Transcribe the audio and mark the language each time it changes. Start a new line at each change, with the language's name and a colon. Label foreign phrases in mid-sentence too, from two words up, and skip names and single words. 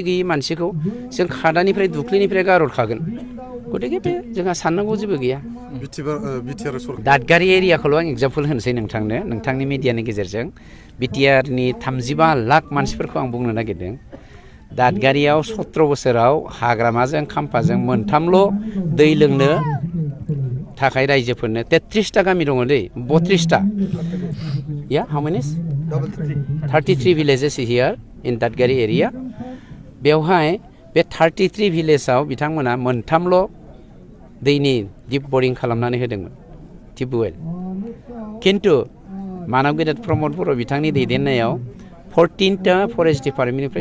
Bodo: गैयै मानसिखौ जों खादानिफ्राय दुख्लिनिफ्राय गारहरखागोन गतिके बे जोंहा साननांगौ जेबो गैया दादगारि एरियाखौल' आं एग्जाम्पल होनोसै नोंथांनि मिडियानि गेजेरजों बिटिआरनि 35 लाख मानसिफोरखौ आं बुंनो नागिरदों दादगारियाव 17 बोसोराव हाग्रामाजों खाम्फाजों मोनथामल' दै लोंनो थाखाय रायजोफोरनो 33टा गामि दङ दै 32टा या
English: how many
Bodo: 33
English: villages here in
Bodo: दादगारि एरिया बेवहाय बे 33 भिलेजाव बिथांमोना मोनथामल' दैनि
English: deep boring
Bodo: खालामनानै होदोंमोन टिउबवेल खिन्थु मानव गेदेर प्रमद बर' बिथांनि दैदेननायाव 14टा
English: forest department